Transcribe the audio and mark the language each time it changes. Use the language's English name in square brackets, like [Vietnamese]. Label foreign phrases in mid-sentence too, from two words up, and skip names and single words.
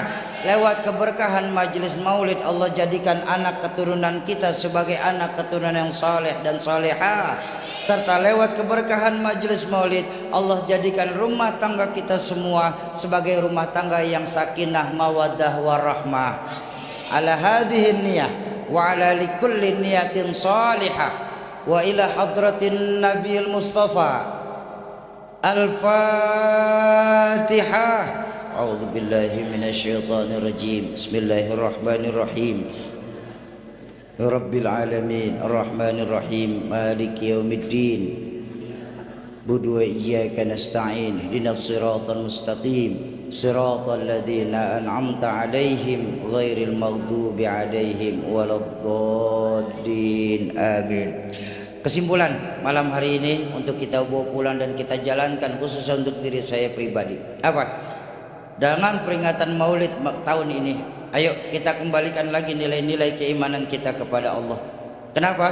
[Indonesian] Lewat keberkahan majelis maulid, Allah jadikan anak keturunan kita sebagai anak keturunan yang saleh dan salehah. Serta lewat keberkahan majelis maulid, Allah jadikan rumah tangga kita semua sebagai rumah tangga yang [Arabic] سكينة مودة ورحمة. على هذه النية وعلى كل نية صالحة وإلى حضرة النبي المصطفى. Al-Fatihah. أعوذ بالله من الشيطان الرجيم. بسم الله الرحمن الرحيم رب العالمين الرحمن الرحيم مالك يوم الدين نعبد وإياك نستعين اهدنا الصراط المستقيم صراط الذين أنعمت عليهم غير المغضوب عليهم ولا الضالين آمين. [Indonesian] Kesimpulan malam hari ini untuk kita bawa pulang dan kita jalankan khusus untuk diri saya pribadi. Apa? Dengan peringatan Maulid tahun ini, ayo kita kembalikan lagi nilai-nilai keimanan kita kepada Allah. Kenapa?